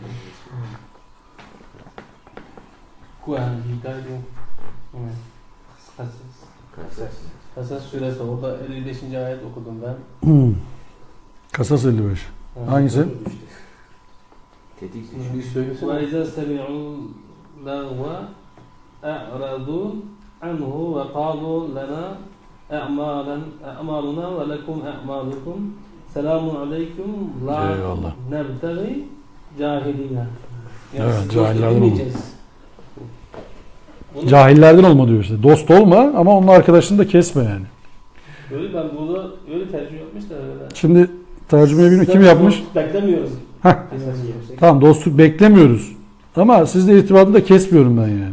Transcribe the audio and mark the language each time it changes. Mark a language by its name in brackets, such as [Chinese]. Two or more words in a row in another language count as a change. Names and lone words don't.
[Turkish] Kuan Hidayet. Evet. Kasas suresi orada 55. ayet okudum ben. Kasas 55. Hangisi? Tetik Bir söylesene. [Arabic] وَاِذَا سَمِعُوا لَغْوَ اَعْرَضُوا عَنْهُ وَقَالُوا لَنَا اَعْمَالُنَا وَلَكُمْ اَعْمَالُكُمْ سَلَامٌ عَلَيْكُمْ لَا [Turkish] Eyvallah. [Arabic] نَبْتَغِي جَاهِلِينَ. [Turkish] Evet, cahillerden olma. Bunu Cahillerden olma diyor işte. Dost olma ama onun arkadaşını da kesme yani. öyle ben burada öyle tercih yapmışlar öyle. Şimdi tercümeyi bilmiyorum kim yapmış? Beklemiyoruz. Heh. Tamam, dostluk beklemiyoruz. Ama sizde irtibatı da kesmiyorum ben yani.